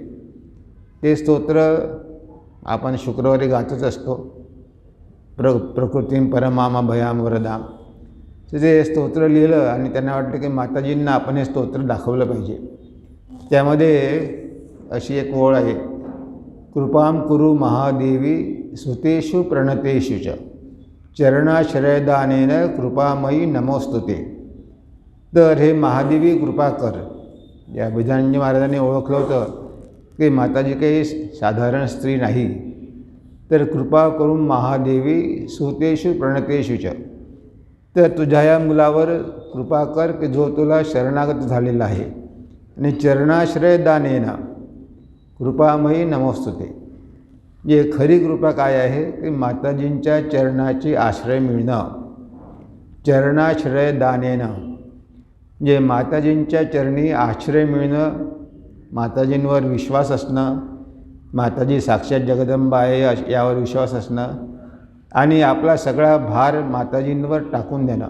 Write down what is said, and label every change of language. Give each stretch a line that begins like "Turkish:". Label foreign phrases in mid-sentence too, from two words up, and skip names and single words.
Marathi: ते स्तोत्र आपण शुक्रवारी गातच असतो,
Sanskrit: प्रकृतीं परमाम भयाम वरदाम.
Marathi: ते स्तोत्र लिहिलं आणि त्यांना वाटलं की माताजींना आपण हे स्तोत्र दाखवलं पाहिजे. त्यामध्ये अशी एक ओळ आहे,
Sanskrit: कृपां कुरु महादेवी सुतेषु प्रणतेषु च चरणाश्रयदानेन कृपामयी नमोस्तुते.
Marathi: तर हे महादेवी कृपा कर. या अभिजानंदजी महाराजांनी ओळखलं होतं की माताजी काही साधारण स्त्री नाही, तर कृपा करून
Sanskrit: महादेवी सुतेषु प्रणतेषु च.
Marathi: तर तुझ्या या मुलावर कृपा कर की जो तुला शरणागत झालेला आहे, आणि
Sanskrit: चरणाश्रय दानेन कृपामयी नमोस्तुते.
Marathi: जे खरी कृपा काय आहे की माताजींच्या चरणाची आश्रय मिळणं.
Sanskrit: चरणाश्रय दानेन
Marathi: जे माताजींच्या चरणी आश्रय मिळणं, माताजींवर विश्वास असणं, माताजी साक्षात जगदंबा आहे यावर विश्वास असणं, आणि आपला सगळा भार माताजींवर टाकून देणं.